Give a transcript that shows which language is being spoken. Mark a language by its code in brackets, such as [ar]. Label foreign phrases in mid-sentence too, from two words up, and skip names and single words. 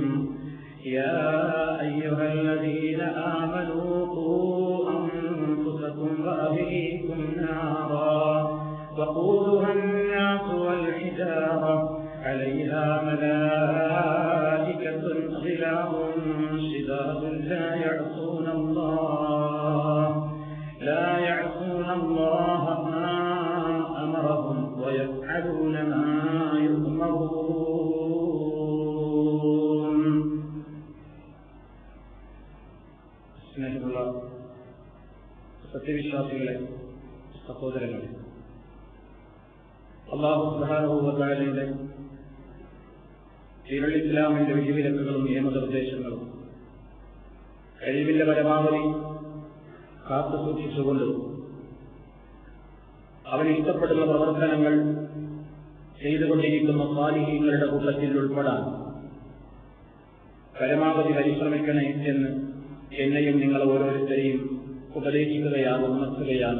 [ar] يا أيها الذين آمنوا قوا أنفسكم وأهليكم نارا وقودها الناس والحجارة عليها ملائكة غلاظ شداد لا يعصون الله ما أمرهم ويفعلون ما يؤمرون. [ml] സ്നേഹമുള്ള സത്യവിശ്വാസികളെ, സഹോദരങ്ങളെ, അല്ലാഹു [ar] سبحانه و تعالى [ml] ഇസ്ലാമിന്റെ വിധിവിലക്കുകളും നിയമനിർദ്ദേശങ്ങളും കഴിവിന്റെ പരമാവധി കാത്തു സൂക്ഷിച്ചുകൊണ്ട് അവന് ഇഷ്ടപ്പെടുന്ന പ്രവർത്തനങ്ങൾ ചെയ്തുകൊണ്ടിരിക്കുന്ന സാലിഹീങ്ങളുടെ കൂട്ടത്തിൽ ഉൾപ്പെടാൻ പരമാവധി പരിശ്രമിക്കണേ എന്ന് എന്നെയും നിങ്ങൾ ഓരോരുത്തരെയും ഉപദേശിക്കുകയാണ്, ഉണർത്തുകയാണ്.